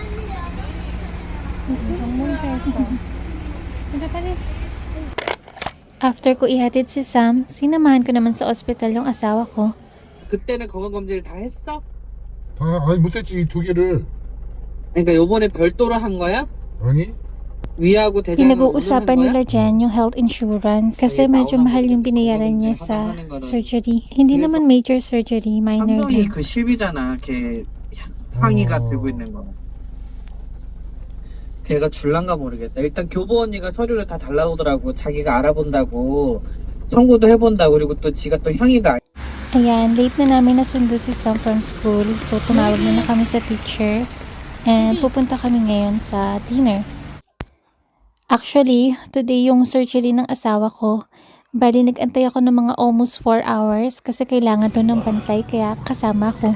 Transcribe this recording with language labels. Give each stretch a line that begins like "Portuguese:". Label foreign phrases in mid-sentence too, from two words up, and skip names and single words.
Korean: 정말 잘했어. 진짜 빨리.
Filipino: After ko ihatid si Sam, sinamahan ko naman sa ospital yung asawa ko.
Korean: 그때는 건강검진을 다 했어? 아니 못했지 두 개를. 그러니까 요번에 별도로 한 거야? 아니? 위하고 대장은
Filipino: Pinag-uusapan
Korean: 오늘 한
Filipino: nila
Korean: 거야?
Filipino: dyan yung
English: health insurance
Filipino: kasi medyo mahal yung binayaran niya sa surgery. Hindi naman
English: major surgery,
Filipino: minor
Korean: 삼성이
Filipino: lang.
Korean: 그 실비잖아. 걔 황이가 들고 있는 거. 걔가 줄란가 모르겠다. 일단 교보 언니가 서류를 다 달라오더라고. 자기가 알아본다고. 청구도 해본다고. 그리고 또 지가 또 향이가
Filipino: Ayan, late na namin nasundo si Sam from school. So, tumawag na kami sa teacher. And pupunta kami ngayon sa dinner.
English: Actually, today
Filipino: yung surgery ng asawa ko. Bali, nag-antay ako ng mga
English: almost 4 hours
Filipino: kasi kailangan doon ng bantay kaya kasama ko.